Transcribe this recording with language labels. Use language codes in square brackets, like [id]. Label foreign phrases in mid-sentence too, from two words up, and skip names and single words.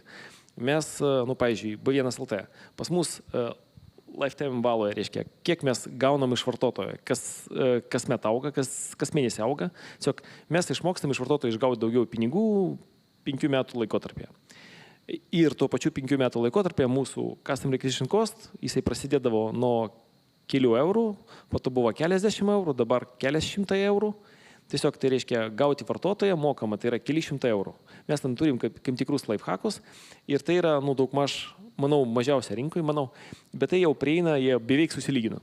[lt] Mes, pavyzdžiui, B1 LT, pas mus lifetime valoje, reiškia, kiek mes gaunam iš vartotojo, kas met auga, kas mėnesį auga. Tiesiog mes išmokstam iš vartotojo išgauti daugiau pinigų 5 metų laikotarpėje. Ir tuo pačiu 5 metų laikotarpėje mūsų [en] custom acquisition cost, [lt] jisai prasidėdavo nuo kelių eurų, po to buvo keliasdešimt eurų, dabar keliasšimtai eurų. Tiesiog tai reiškia gauti vartotoją mokama, tai yra keli šimtai eurų. Mes ten turim kaip tikrus lifehackus ir tai yra, daugmaž, manau, mažiausia rinkoje, bet tai jau prieina, jie beveik susilygina.